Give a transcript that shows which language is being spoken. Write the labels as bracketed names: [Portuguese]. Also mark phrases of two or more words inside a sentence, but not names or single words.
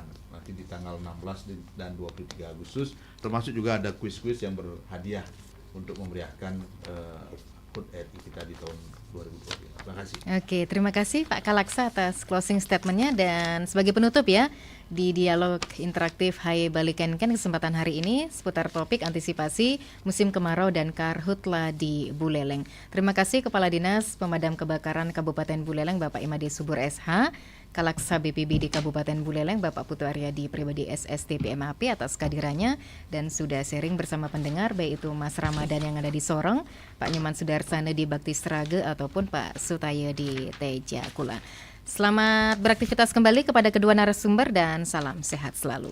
[Indonesian] Nanti di tanggal 16 dan 23 Agustus, termasuk juga ada kuis-kuis yang berhadiah untuk memeriahkan HUT RI kita di tahun 2023. Terima kasih. Oke, terima kasih Pak Kalaksa atas [English] closing statement- [Indonesian] nya. Dan sebagai penutup ya, di dialog interaktif Hai Balikenken kesempatan hari ini seputar topik antisipasi musim kemarau dan karhutla di Buleleng. Terima kasih Kepala Dinas Pemadam Kebakaran Kabupaten Buleleng Bapak Imade Subur SH, Kalaksa BPB di Kabupaten Buleleng Bapak Putu Aryadi Pribadi SSTP MAP atas kehadirannya dan sudah sharing bersama pendengar, baik itu Mas Ramadan yang ada di Sorong, Pak Nyoman Sudarsana di Bakti Srage ataupun Pak Sutaya di Teja Kula. Selamat beraktivitas kembali kepada kedua narasumber dan salam sehat selalu.